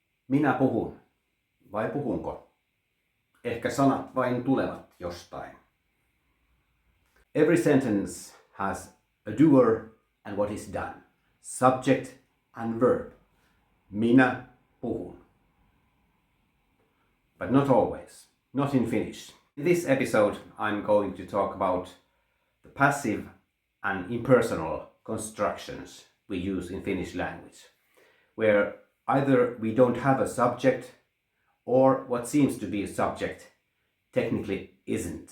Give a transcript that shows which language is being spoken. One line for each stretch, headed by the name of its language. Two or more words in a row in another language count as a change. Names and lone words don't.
Finnish: Minä puhun. Vai puhunko? Ehkä sanat vain tulevat jostain.
English: Every sentence has a doer and what is done. Subject and verb.
Finnish: Minä puhun.
English: But not always. Not in Finnish. In this episode, I'm going to talk about the passive and impersonal constructions we use in Finnish language, where either we don't have a subject or what seems to be a subject technically isn't.